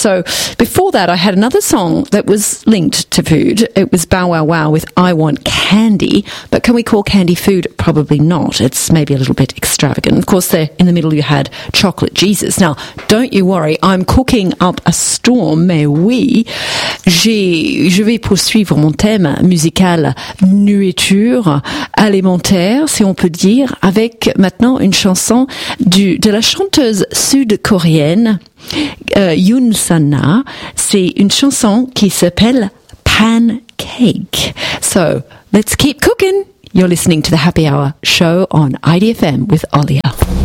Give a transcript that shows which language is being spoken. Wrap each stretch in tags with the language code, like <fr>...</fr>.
<en>So before that, I had another song that was linked to food. It was Bow Wow Wow with I Want Candy. But can we call candy food? Probably not. It's maybe a little bit extravagant. Of course, there in the middle you had Chocolate Jesus. Now, don't you worry, I'm cooking up a storm, mais oui.</en> <fr>Je vais poursuivre mon thème musical nourriture alimentaire, si on peut dire, avec maintenant une chanson de la chanteuse sud-coréenne Yoon Sun-na. C'est une chanson qui s'appelle Pancake.</fr> <en>So, let's keep cooking. You're listening to the Happy Hour show on IDFM with Olia.</en>